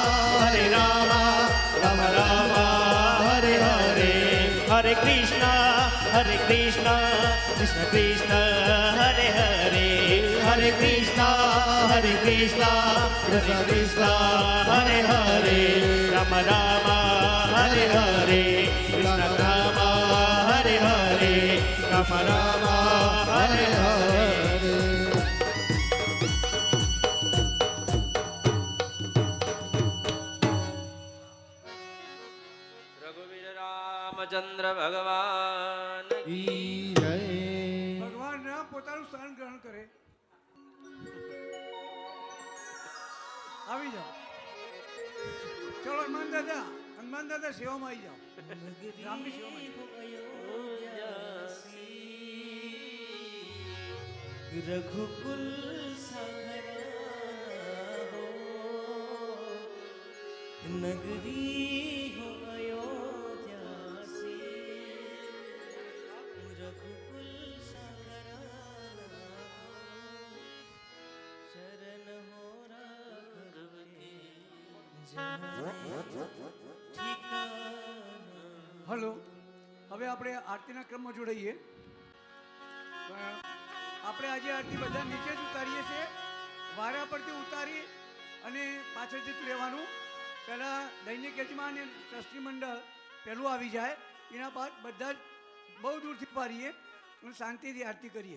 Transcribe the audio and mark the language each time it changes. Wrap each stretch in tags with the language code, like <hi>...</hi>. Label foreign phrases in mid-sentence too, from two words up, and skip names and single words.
<hi>राम रामा हरे हरे हरे कृष्ण कृष्ण कृष्ण हरे हरे हरे कृष्ण कृष्ण कृष्ण हरे हरे राम हरे हरे कृष्ण राम हरे हरे राम हरे हरे</hi> <gu>રઘુવીર રામચંદ્ર ભગવાન કી જય. ભગવાન રામ પોતાનું સ્થાન ગ્રહણ કરે. આવી જાઓ. ચલો હનુમાન દાદા સેવામાં આવી જાઓ. રામની સેવામાં આવી જાઓ.</gu> <hi>रघुकुल सघराना हो नगरी हो अयोध्या से रघुकुल सघराना शरण हो राघव के ठिकाना।</hi> <gu>હલો, હવે આપણે આરતીના ક્રમમાં જોડાઈએ. આપણે આજે આરતી બધા નીચે જ ઉતારીએ છીએ. વારા પરથી ઉતારી અને પાછળ જતું રહેવાનું. પહેલાં દૈનિક યજમાન અને ટ્રસ્ટી મંડળ પહેલું આવી જાય, એના બાદ બધા જ બહુ દૂરથી પારીએ અને શાંતિથી આરતી કરીએ.</gu>